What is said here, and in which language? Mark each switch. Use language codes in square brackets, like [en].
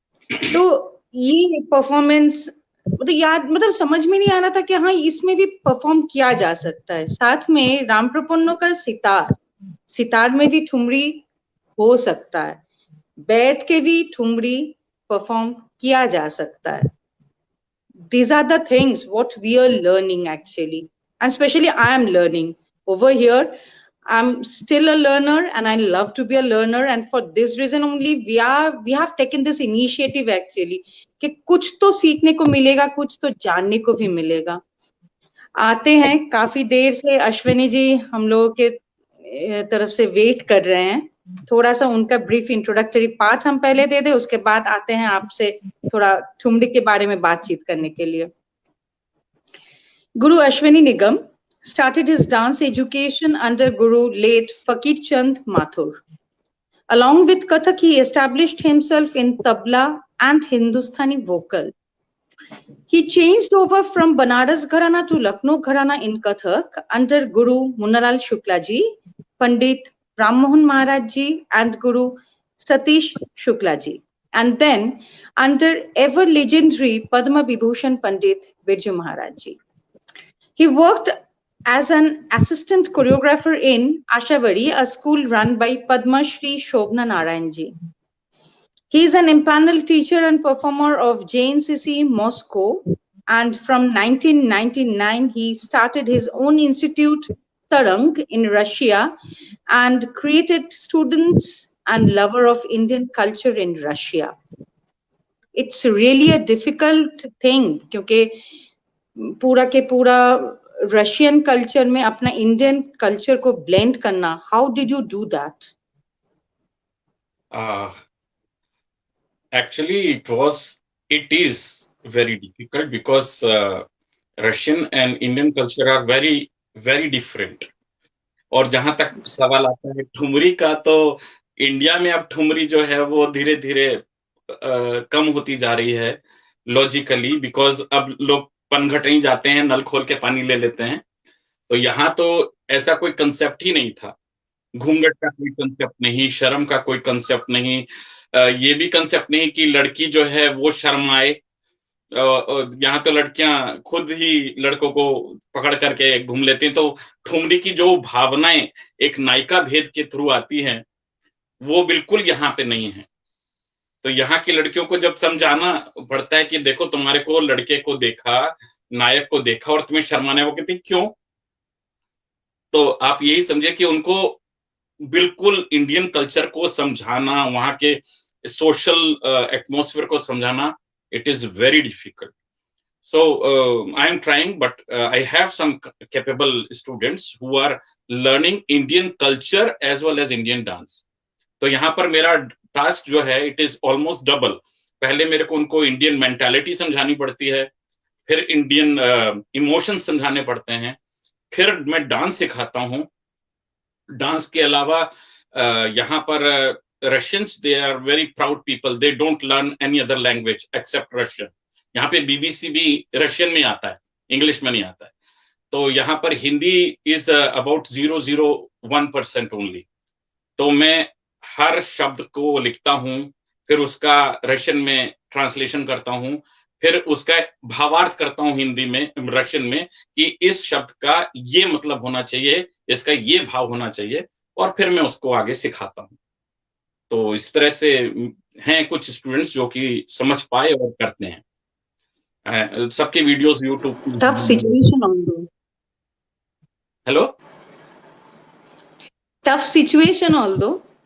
[hi] तो ये परफॉर्मेंस मतलब समझ में नहीं आ रहा था कि हाँ इसमें भी परफॉर्म किया जा सकता है। साथ में राम प्रपन्नो का सितार में भी ठुमरी हो सकता है, बैठ के भी ठुमरी परफॉर्म किया जा सकता है। [en] These are the things what we are learning actually, and especially I am learning over here. I'm still a learner and I love to be a learner, and for this reason only we have taken this initiative actually [hi] कि कुछ तो सीखने को मिलेगा, कुछ तो जानने को भी मिलेगा। आते हैं, काफी देर से अश्विनी जी हम लोगों के तरफ से वेट कर रहे हैं। थोड़ा सा उनका ब्रीफ इंट्रोडक्टरी पार्ट हम पहले दे दे, उसके बाद आते हैं आपसे थोड़ा ठुमरी के बारे में बातचीत करने के लिए। [en] Guru Ashwini Nigam started his dance education under Guru late Fakir Chand Mathur. Along with Kathak, he established himself in tabla and Hindustani vocal. He changed over from Banaras Gharana to Lucknow Gharana in Kathak under Guru Munnalal Shukla ji, Pandit Ram Mohan Maharaj ji and Guru Satish Shukla ji, and then under ever legendary Padma Vibhushan Pandit Birju Maharaj ji. He worked as an assistant choreographer in Ashavari, a school run by Padma Shri Shobna Narayan ji. He is an empaneled teacher and performer of JNCC Moscow, and from 1999 he started his own institute Tarang in Russia and created students and lover of Indian culture in Russia. It's really a difficult thing [hi] क्योंकि पूरा के पूरा Russian culture में अपना Indian culture को blend करना। [en] How did you do that? Actually, it is very difficult because Russian and Indian culture are very, very different. [hi] और जहां तक सवाल आता है ठुमरी का, तो इंडिया में अब ठुमरी जो है वो धीरे धीरे कम होती जा रही है [en] logically, because [hi] अब लोग पनघट जाते हैं, नल खोल के पानी ले लेते हैं। तो यहाँ तो ऐसा कोई कंसेप्ट ही नहीं था, घूंघट का कोई कंसेप्ट नहीं, शर्म का कोई कंसेप्ट नहीं, ये भी कंसेप्ट नहीं कि लड़की जो है वो शर्माए। यहाँ तो लड़कियां खुद ही लड़कों को पकड़ करके घूम लेती हैं। तो ठुमरी की जो भावनाएं एक नायिका भेद के थ्रू आती हैं वो बिल्कुल यहाँ पे नहीं है। तो यहाँ की लड़कियों को जब समझाना पड़ता है कि देखो तुम्हारे को लड़के को देखा, नायक को देखा और तुम्हें शर्माना है, वो कहती क्यों? तो आप यही समझे कि उनको बिल्कुल इंडियन कल्चर को समझाना, वहाँ के सोशल एटमॉस्फेयर को समझाना, [en] It is very difficult. So I am trying, but I have some capable students who are learning Indian culture as well as Indian dance. [hi] तो यहाँ पर मेरा टास्क जो है [en] It is almost double. [hi] पहले मेरे को उनको इंडियन मेंटालिटी समझानी पड़ती है, फिर इंडियन इमोशंस समझाने पड़ते हैं, फिर मैं डांस सिखाता हूँ. डांस के अलावा यहाँ पर [en] Russians, they are very proud people, they don't learn any other language except Russian. [hi] यहाँ पे बीबीसी भी रशियन में आता है, इंग्लिश में नहीं आता है. तो यहाँ पर हिंदी [en] Is about 0.01% only. [hi] तो मैं हर शब्द को लिखता हूँ, फिर उसका रशियन में ट्रांसलेशन करता हूँ, फिर उसका भावार्थ करता हूँ हिंदी में, रशियन में, कि इस शब्द का ये मतलब होना चाहिए, इसका ये भाव होना चाहिए, और फिर मैं उसको आगे सिखाता हूँ. तो इस तरह से हैं कुछ स्टूडेंट्स जो कि समझ पाए और करते हैं. सबके videos YouTube. [en] Tough situation although. Hello. Tough situation although.